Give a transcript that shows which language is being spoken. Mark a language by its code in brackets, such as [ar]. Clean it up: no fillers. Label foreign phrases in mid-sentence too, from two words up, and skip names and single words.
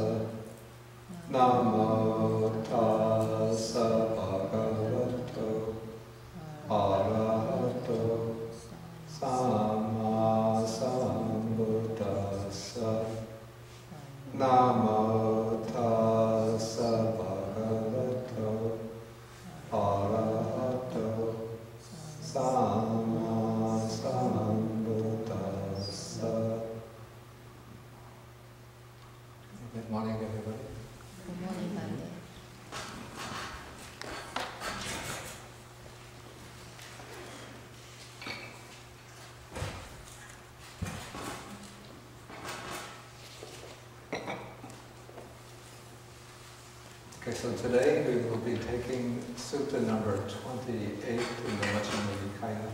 [pi] Namo tassa bhagavato arahato samma sambuddhassa. Namo tassa bhagavato arahato samma sambuddhassa. [en] Good morning, everybody. Good morning, Bhante. Okay, so today we will be taking Sutta number 28 in the Majjhima Nikaya.